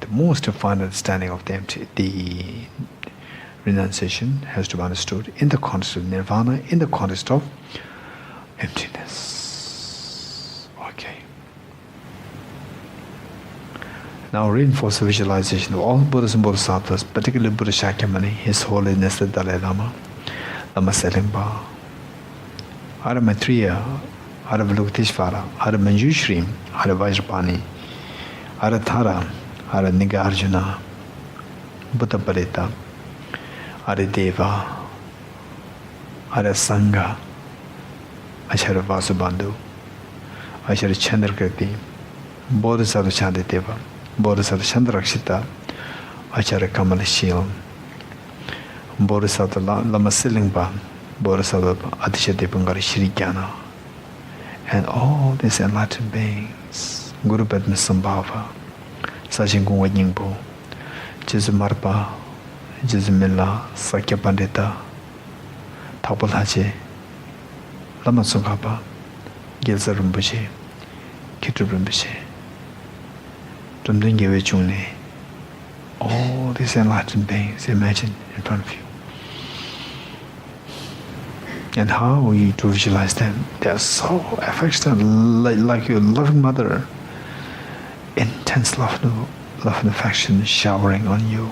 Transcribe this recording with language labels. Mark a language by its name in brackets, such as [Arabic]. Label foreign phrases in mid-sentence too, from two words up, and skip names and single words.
[English] The most final understanding of the renunciation has to be understood in the context of nirvana, in the context of emptiness. Okay. Now reinforce the visualization of all Buddhas and Bodhisattvas, particularly Buddha Shakyamuni, His Holiness the Dalai Lama, Lama Selimba, Ara Maitreya, Ara Avalokiteshvara, Ara Manjushri, Ara Vajrapani, Ara Thara, Ara Nigarjuna, Buddha Parita, Ara Deva, Ara Sangha, Acharya Vasubandhu, Acharya Chandrakirti, Bodhisattva Chandideva, Bodhisattva Chandrakshita, Acharya Kamalashil, Bodhisattva Lama Silingpa, Bodhisattva Adhishatipangara Shri Jnana, and all these enlightened beings, Guru Padma Sambhava, Sajin Gungwa Nyingpo, Jesu Marpa, Jesu Milla, Sakya Pandita, Thakpal Hache, Lama Tsongkhapa, Gyaltsa Rinpoche, Khitru Rinpoche, Tumdung Gyewe Chungne, all these enlightened beings, imagine in front of you. And how are you to visualize them? They are so affectionate, like your loving mother. Intense love and affection showering on you.